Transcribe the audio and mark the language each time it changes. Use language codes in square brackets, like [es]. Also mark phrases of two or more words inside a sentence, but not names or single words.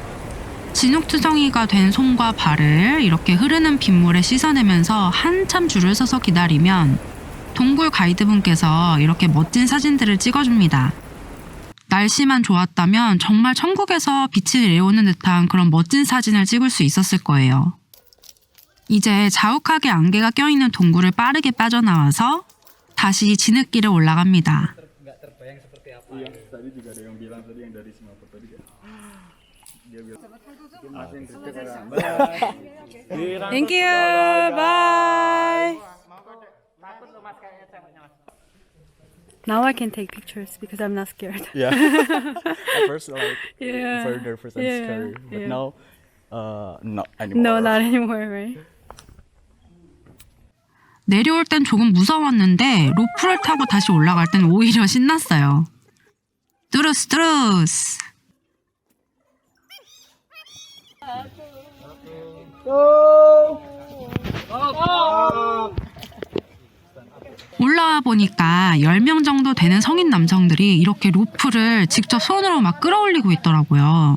[ko] 진흙투성이가 된 손과 발을 이렇게 흐르는 빗물에 씻어내면서 한참 줄을 서서 기다리면 동굴 가이드분께서 이렇게 멋진 사진들을 찍어줍니다. 날씨만 좋았다면 정말 천국에서 빛이 내려오는 듯한 그런 멋진 사진을 찍을 수 있었을 거예요. 이제 자욱하게 안개가 껴있는 동굴을 빠르게 빠져나와서 다시 진흙길을 올라갑니다. [id] Tadi juga ada yang bilang tadi yang dari Singapura tadi. [en] Thank you. Bye. Now I can take pictures because I'm not scared. Yeah. At first, like, Yeah. very nervous and Yeah, scary. But yeah. now, not anymore. No, not anymore, right? [ko] 내려올 땐 조금 무서웠는데 로프를 타고 다시 올라갈 땐 오히려 신났어요. 뚜루스 뚜루스. 올라와 보니까 10명 정도 되는 성인 남성들이 이렇게 로프를 직접 손으로 막 끌어올리고 있더라고요.